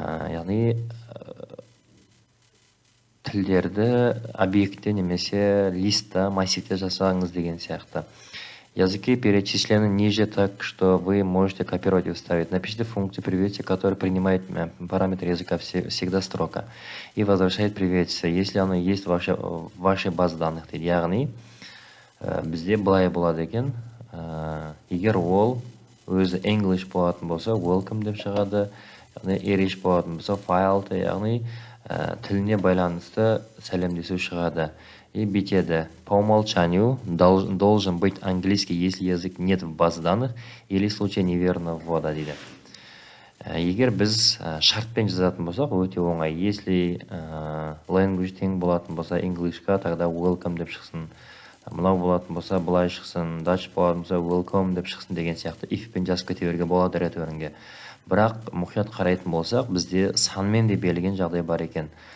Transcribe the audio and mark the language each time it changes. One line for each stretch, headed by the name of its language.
Kazakh: Яғни тілдерді объектте немесе листта, массивте жасаңыз деген сияқты.
Russian: Языки перечислены ниже так, что вы можете копировать и вставить. Напишите функцию приветствия, которая принимает параметр языка всегда строка и возвращает приветствие, если оно есть в вашей базе данных.
Kazakh: Яғни, бізде былай болады екен, егер ол өзі English болатын болса, welcome деп шығады, Irish болатын болса, file, яғни тіліне байланысты сәлемдесу шығады. И битеді.
Russian: По умолчанию должен быть английский, если язык нет в базе данных или в случае неверного ввода дейді.
Kazakh: Егер біз шартпен жазатын болсақ, өте оңай. Если language тең болатын болса, Englishқа, тогда welcome деп шықсын. Мынау болатын болса, былай шықсын. Dutch болатын болса, welcome деп шықсын деген сияқты. If-пен жазып кете беруге болады ретернге. Бірақ мұқият қарайтын болсақ, бізде санмен де берілген жағдай бар екен.